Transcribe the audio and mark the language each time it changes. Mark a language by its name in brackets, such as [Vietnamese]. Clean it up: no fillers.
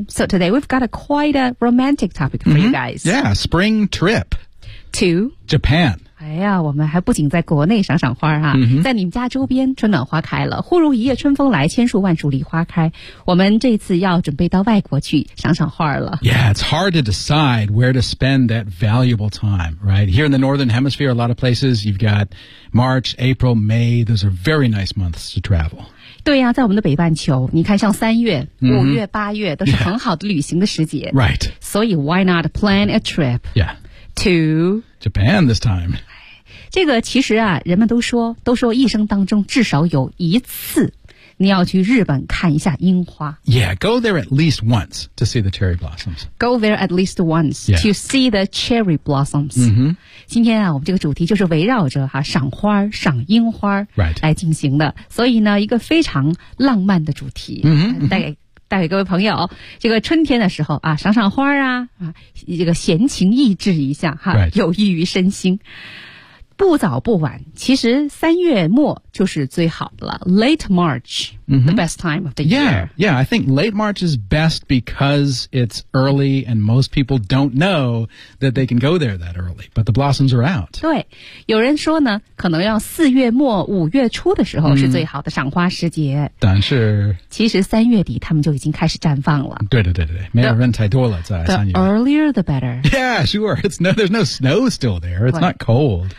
[English] So today we've got a quite a romantic topic for you guys. Yeah, spring trip. To? Japan. [Chinese] 哎呀，我们还不仅在国内赏赏花啊，在你们家周边春暖花开了，忽如一夜春风来，千树万树梨花开，我们这次要准备到外国去赏赏花了。 [English] Yeah, it's hard to decide where to spend that valuable time, right? Here in the Northern Hemisphere, a lot of places, you've got March, April, May, those are very nice months to travel. [Chinese] 对呀、啊、在我们的北半球你看像三月五月八月都是很好的旅行的时节。 [English] Yeah. Right. 所以 why not plan a trip? Yeah. To Japan this time. [Chinese] 这个其实啊，人们都说一生当中至少有一次，你要去日本看一下樱花。 [English] Yeah, go there at least once to see the cherry blossoms. Go there at least once、 yeah. to see the cherry blossoms.、 [Chinese] 今天啊，我们这个主题就是围绕着哈、啊、赏花、赏樱花来进行的， [English] right. [Chinese] 所以呢，一个非常浪漫的主题，带给各位朋友，这个春天的时候啊，赏赏花啊，这个闲情逸致一下哈、 [English] right. [Chinese] 有益于身心。不早不晚，其实三月末就是最好的了。 [English] Late March,、the best time of the year. Yeah, yeah, I think late March is best because it's early and most people don't know that they can go there that early, but the blossoms are out. [Chinese] 对，有人说呢，可能要四月末五月初的时候是最好的赏花时节。但是，其实三月底他们就已经开始绽放了。对对对对，没有人太多了，在三月。 [English] The earlier the better. Yeah, sure. It's no, there's no snow still there. It's not cold.